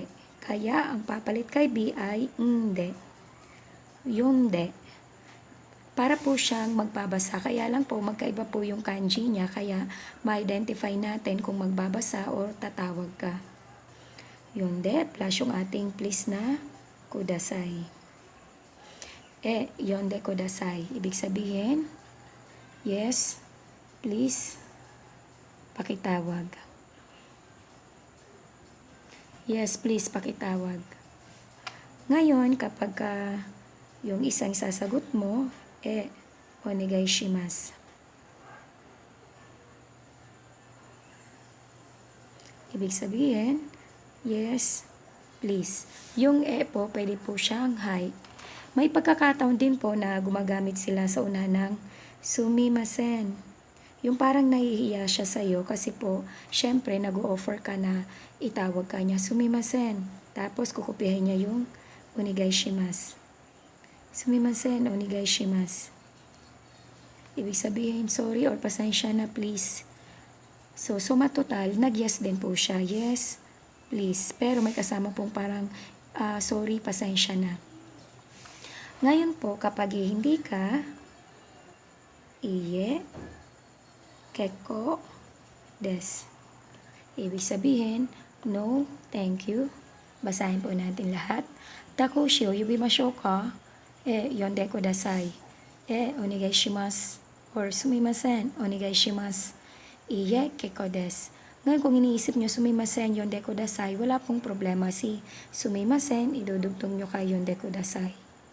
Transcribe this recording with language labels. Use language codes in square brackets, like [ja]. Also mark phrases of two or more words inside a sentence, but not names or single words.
[tl] Kaya, ang papalit kay B ay nde. [ja] Yonde. [tl] Para po siyang magbabasa. Kaya lang po, magkaiba po yung kanji niya. Kaya, ma-identify natin kung magbabasa or tatawag ka. Yonde, plus yung ating please na kudasai. [ja] 呼んでください. [tl] Ibig sabihin, [en] yes, please, [tl] pakitawag. [en] Yes, please, [tl] pakitawag. Ngayon, kapag yung isang sasagot mo, [ja] お願いします. [tl] Ibig sabihin, [en] yes, please. [tl] Yung po, pwede po siyang hi. May pagkakataon din po na gumagamit sila sa una ng sumimasen. Yung parang nahihiya siya sa'yo kasi po, syempre, nag-o-offer ka na itawag ka niya, sumimasen. Tapos, kukupihin niya yung [ja] お願いします. すみません、お願いします. [tl] Ibig sabihin, sorry or pasensya na, please. So, suma total, nag-yes din po siya. [en] Yes, please. [tl] Pero may kasama pong parang, sorry, pasensya na. Ngayon po, kapag hindi ka, [ja] いいえ、結構、です. [tl] Ibig sabihin, [en] no, thank you. [tl] Basahin po natin lahat. [ja] タクシーを、呼びましょうか, 呼んでください. お願いします. Or すみません、お願いします. いいえ、結構です. [tl] Ngayon, kung iniisip nyo [ja] すみません、呼んでください, [tl] wala pong problema. Si sumimasen, idudugtong nyo kay [ja] 呼んでください.